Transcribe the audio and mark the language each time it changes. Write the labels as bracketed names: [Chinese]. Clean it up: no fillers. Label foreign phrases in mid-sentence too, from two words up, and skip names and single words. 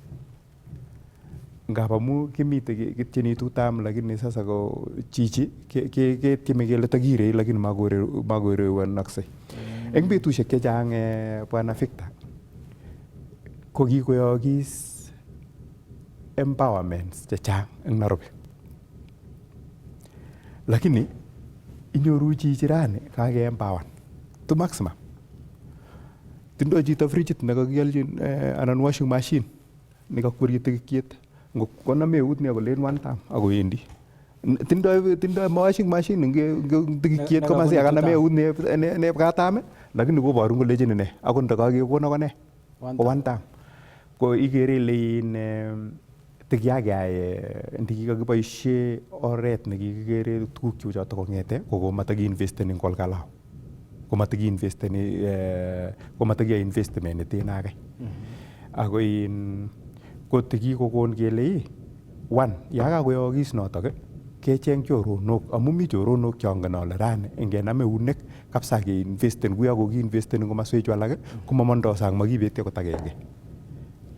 [Kalenjin] Ngap amu kimite kityeni tutam lakini sasa ko chichi ketieme kele takirei lakini makorewanaksei. Eng betusiek chechang Bwana Victor ko kikoyookis empowerments chechang eng Nairobi. Lakini inyoru chichi rani kakeempower [English] to maximum. [Kalenjin] Tindoi chito fridgit nekakialchin anan [English] washing machine [Kalenjin] nekakwerie tikikyet koname eut ni akolen [English] one time [Kalenjin] akowendi. Tindoi [English] washing machine [Kalenjin] eng tikikyet komasi akaname eut ne katam lakini koboru kolechin ine akot ndakakekon akone [English] one time. [Kalenjin] Ko ikere ile tikiyakeyai ndikikakiboisie oret nekikikere tuguk cheu chotok kong'ete komatakiinvesten eng Olkalau. Komatakiyae investment neten ake. Ako kotikikokon kele one yakakoyookis notok kecheng choronok amu mi choronok chongen ale rani ngenam eunek kabisa keinvesten kuyo kokiinvesten eng komoswechu alak komamondoi sang makibeti akot agenge.